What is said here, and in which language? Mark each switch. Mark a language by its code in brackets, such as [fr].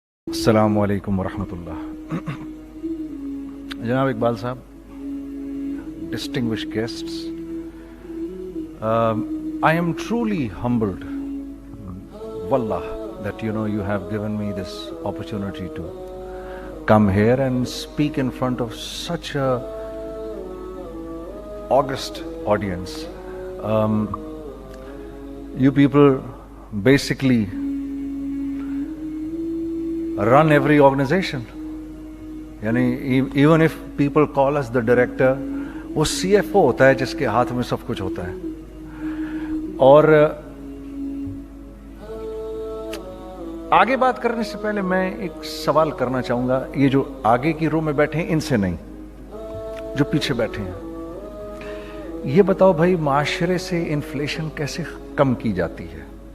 [hi] अस्सलामु अलैकुम वरहमतुल्लाह। [en] जनाब Iqbal sahab, distinguished guests, I am truly humbled, wallah, that you have given me this opportunity to come here and speak in front of such a august audience. You people basically run every organization. [hi] यानी [en] even if people call us the director, [hi] वो CFO होता है जिसके हाथ में सब कुछ होता है. और आगे बात करने से पहले मैं एक सवाल करना चाहूंगा. ये जो आगे की रो में बैठे हैं इनसे नहीं, जो पीछे बैठे हैं, ये बताओ भाई, माशरे से इन्फ्लेशन कैसे कम की जाती है?